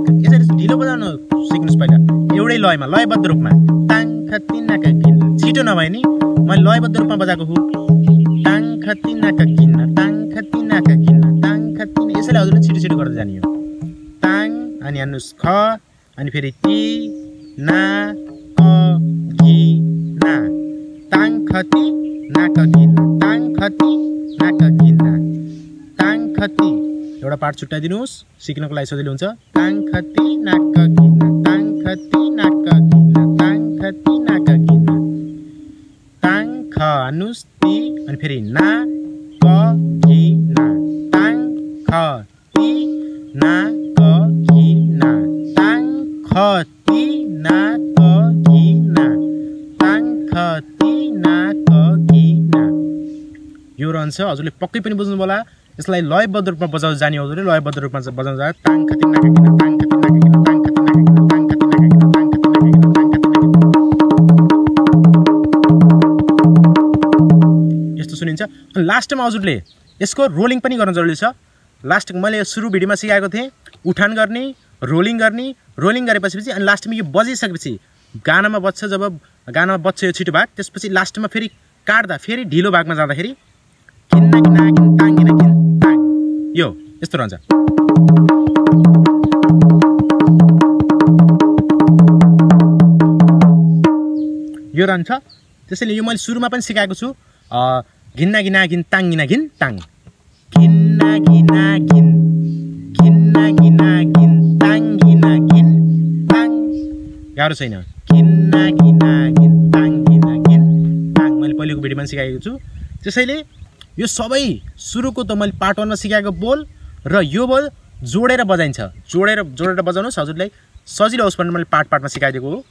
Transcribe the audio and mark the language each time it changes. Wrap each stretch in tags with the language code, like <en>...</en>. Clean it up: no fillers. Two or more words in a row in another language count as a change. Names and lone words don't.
<ne>यसरी ढिलो बजाउन सिक्नुहोस् पहिला, एउटै लयमा, लयबद्ध रूपमा। ताङ खती नाक घिना, छिटो नभए नि मैले लयबद्ध रूपमा बजाएको हुँ। ताङ खती नाक घिना, ताङ खती नाक घिना, ताङ खती। यसैले हजुरले छिटो छिटो गर्दै जाने हो। ताङ अनि हान्नुहोस् ख अनि फेरि ती ना क घिना, ताङ खती नाक घिना, ताङ खती नाक घिना, ताङ खती। एउटा पार्ट छुट्याइदिनुहोस्, सिक्नको लागि सजिलो हुन्छ। ताङ खती नाक घिना, ताङ खती नाक घिना, ताङ खती नाक घिना। ताङ ख हान्नुहोस् ती अनि फेरि ना क घिना, ताङ ख ती ना क घिना, ताङ ख ती ना क घिना, ताङ ख ती ना क घिना। यो रहन्छ। हजुरले पक्कै पनि बुझ्नु होला। यसलाई लयबद्ध रूपमा बजाउँदै जाने हजुरले, लयबद्ध रूपमा बजाउँदा ताङ खती नाक घिना, ताङ खती नाक घिना, ताङ खती नाक घिना, ताङ खती नाक घिना, ताङ खती नाक घिना, ताङ खती नाक घिना। यस्तो सुनिन्छ। अनि लास्टमा हजुरले यसको रोलिङ पनि गर्न जरुरी छ। लास्ट मैले सुरु भिडियोमा सिकाएको थिएँ, उठान गर्ने, रोलिङ गर्ने, रोलिङ गरेपछि अनि लास्टमा यो बजिसकेपछि गानामा बज्छ, जब गानामा बज्छ यो छिटो भाग, त्यसपछि लास्टमा फेरि काट्दा फेरि ढिलो भागमा जाँदाखेरि घिन्ना घिना घिन ताङ घिना घिन ताङ, यो यस्तो रहन्छ। यो रहन्छ। त्यसैले यो मैले सुरुमा पनि सिकाएको छु। घिन्ना घिना घिन ताङ घिना घिन ताङ, घिन्ना घिना घिन, घिन्ना घिना घिन ताङ घिना घिन ताङ। गाह्रो छैन। घिन्ना घिना घिन ताङ घिना घिन ताङ मैले पहिलेको भिडियोमा सिकाएको छु। त्यसैले यो सबै सुरुको त मैले पार्ट 1 मा सिकाएको बोल र यो बोल जोडेर बजाइन्छ। जोडेर बजाउनुहोस्, हजुरलाई सजिलो होस् भनेर मैले पार्टमा सिकाइदिएको हो।</ne>